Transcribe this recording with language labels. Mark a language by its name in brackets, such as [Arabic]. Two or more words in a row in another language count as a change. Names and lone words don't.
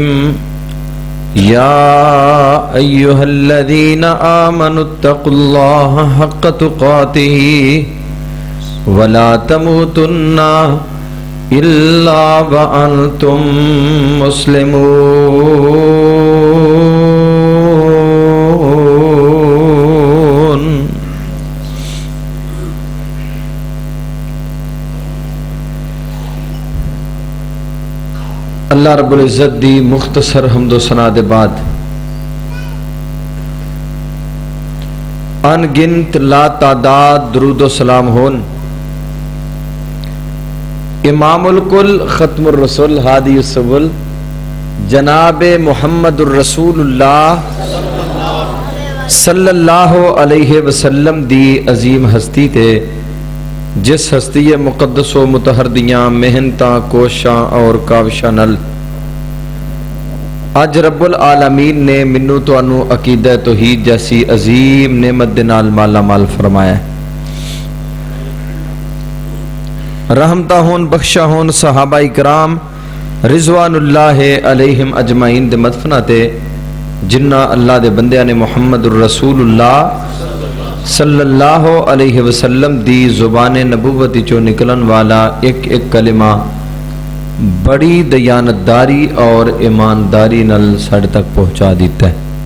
[Arabic] یا ایہا الذین آمنوا اتقوا اللہ حق تقاتہ ولا تموتن الا وانتم مسلمون۔ [Punjabi] اللہ رب العزت دی مختصر حمد و ثنا دے بعد ان گنت لا تعداد درود و سلام ہون [Arabic] امام الکل ختم الرسول ہادی السبل [Punjabi] جناب محمد الرسول اللہ [Arabic] صلی اللہ علیہ وسلم [Punjabi] دی عظیم ہستی تے جس ہستی مقدس و متحر دیاں محنتاں کوشاں اور کاوشاں نل اج رب العالمین نے منو تو انو عقیدہ توحید جیسی عظیم نعمت دے نال مالا مال فرمایا ہے۔ رحمتہ ہون بخشہ ہون [Arabic] صحابہ اکرام رضوان اللہ علیہم اجمعین [Punjabi] دے مدفنہ تے جنہ اللہ دے بندیاں نے محمد الرسول اللہ [Arabic] صلی اللہ علیہ وسلم [Punjabi] دی زبان نبوتی چو نکلن والا ایک ایک کلمہ بڑی دیانتداری اور ایمانداری نل ساڑھے تک پہنچا دیتا ہے۔